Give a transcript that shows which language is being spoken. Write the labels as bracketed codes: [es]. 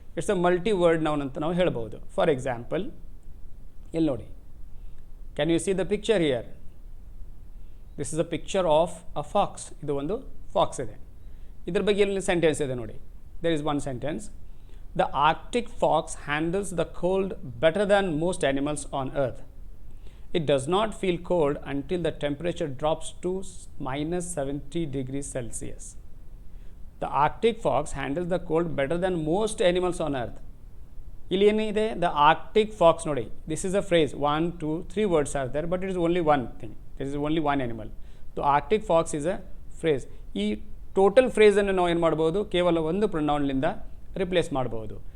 [en] it's a multi word noun [kn] ಅಂತ ನಾವು ಹೇಳ್ಬೋದು. [en] for example [kn] ಇಲ್ಲಿ ನೋಡಿ, [en] Can you see the picture here? This is a picture of a fox. [kn] ಇದು ಒಂದು ಫಾಕ್ಸ್ ಇದೆ. ಇದ್ರ ಬಗ್ಗೆ ಇಲ್ಲಿ ಸೆಂಟೆನ್ಸ್ ಇದೆ ನೋಡಿ. [en] There is one sentence. The Arctic fox handles the cold better than most animals on earth. It does not feel cold until the temperature drops to minus 70 degrees Celsius. The Arctic fox handles the cold better than most animals on earth. [kn] ಇಲ್ಲಿ ಏನಿದೆ, [en] The Arctic fox ನೋಡಿ, this is a phrase, 1 2 3 words are there, but it is only one thing, this is only one animal. The Arctic fox is a phrase. [kn] ಈ total ಫ್ರೇಸನ್ನು ನಾವು ಏನು ಮಾಡ್ಬೋದು, ಕೇವಲ ಒಂದು ಪ್ರೊನೌನ್ಲಿಂದ replace ಮಾಡ್ಬೋದು.